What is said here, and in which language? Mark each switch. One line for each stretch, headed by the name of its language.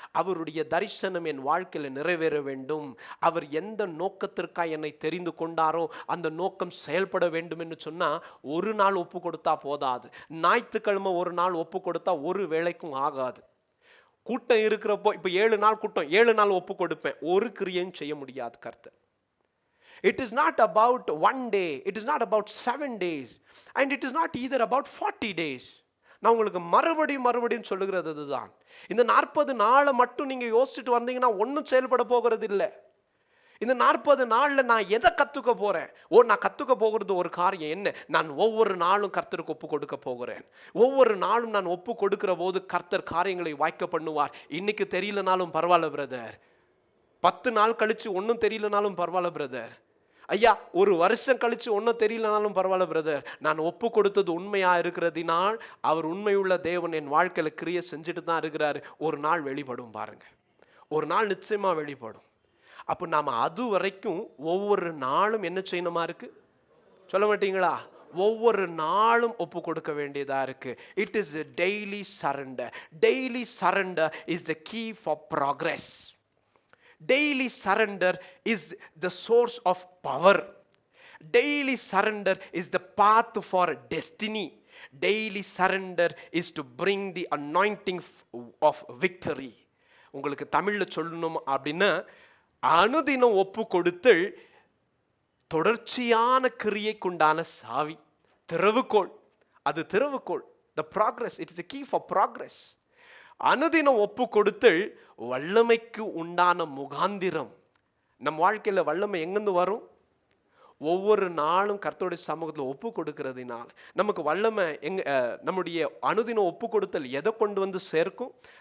Tamil: அவருடைய தரிசனம் என் வாழ்க்கையில நிறைவேற வேண்டும். அவர் எந்த நோக்கத்திற்காக என்னை தெரிந்து கொண்டாரோ அந்த நோக்கம் செயல்பட வேண்டும் என்று சொன்னா ஒரு நாள் ஒப்பு கொடுத்தா போதாது. ஞாயிற்றுக்கிழமை ஒரு நாள் ஒப்பு கொடுத்தா ஒரு வேளைக்கும் ஆகாது. கூட்டம் இருக்கிறப்போ, இப்போ 7 நாள் கூட்டம், 7 நாள் ஒப்பு கொடுப்பேன், ஒரு கிரியையும் செய்ய முடியாது கர்த்தர்.
English: It is not about one day, it is not about 7 days, and it is not either about 40 days.
Tamil: நான் உங்களுக்கு மறுபடியும் சொல்லுகிறது இதுதான். இந்த 40 நாளை மட்டும் நீங்க யோசிச்சுட்டு வந்தீங்கன்னா ஒன்றும் செயல்பட போகிறது இல்லை. இந்த 40 நாளில் நான் எதை கற்றுக்க போறேன்? நான் கற்றுக்க போகிறது ஒரு காரியம் என்ன? நான் ஒவ்வொரு நாளும் கர்த்தருக்கு ஒப்பு கொடுக்க போகிறேன். ஒவ்வொரு நாளும் நான் ஒப்பு கொடுக்கிற போது கர்த்தர் காரியங்களை வாய்க்க பண்ணுவார். இன்னைக்கு தெரியலனாலும் பரவாயில்ல பிரதர், 10 நாள் கழிச்சு ஒன்றும் தெரியலனாலும் பரவாயில்ல பிரதர், ஐயா ஒரு வருஷம் கழிச்சு ஒன்றும் தெரியலனாலும் பரவாயில்ல பிரதர், நான் ஒப்பு கொடுத்தது உண்மையா இருக்கிறதினால் அவர் உண்மையுள்ள தேவன் என் வாழ்க்கையில கிரியை செஞ்சுட்டு தான் இருக்கிறாரு. ஒரு நாள் வெளிப்படும் பாருங்க, ஒரு நாள் நிச்சயமா வெளிப்படும். அப்போ நாம் அது வரைக்கும் ஒவ்வொரு நாளும் என்ன செய்யணுமா இருக்கு? சொல்ல மாட்டீங்களா? ஒவ்வொரு நாளும் ஒப்பு கொடுக்க வேண்டியதா இருக்கு.
English: It is a daily surrender. Daily surrender is the key for progress. Daily surrender is the source of power. Daily surrender is the path for destiny. Daily surrender is to bring the anointing of victory.
Tamil: உங்களுக்கு தமிழ்ல சொல்லணும் அப்படின்னா, அனுதினம் ஒப்பு கொடுத்தல் தொடர்ச்சியான கிரியைக்குண்டான சாவி, திறவுகோல். அது திறவுகோல்.
English: The progress, it is a key for progress.
Tamil: அனுதினம் ஒப்பு கொடுத்தல் வல்லமைக்கு உண்டான முகாந்திரம். நம் வாழ்க்கையில் வல்லமை எங்கிருந்து வரும்? ஒவ்வொரு நாளும் கர்த்தருடைய சமூகத்தில் ஒப்பு கொடுக்கிறதுனால நமக்கு வல்லமை நம்முடைய அனுதினம் ஒப்பு கொடுத்தல் எதை கொண்டு வந்து சேர்க்கும்?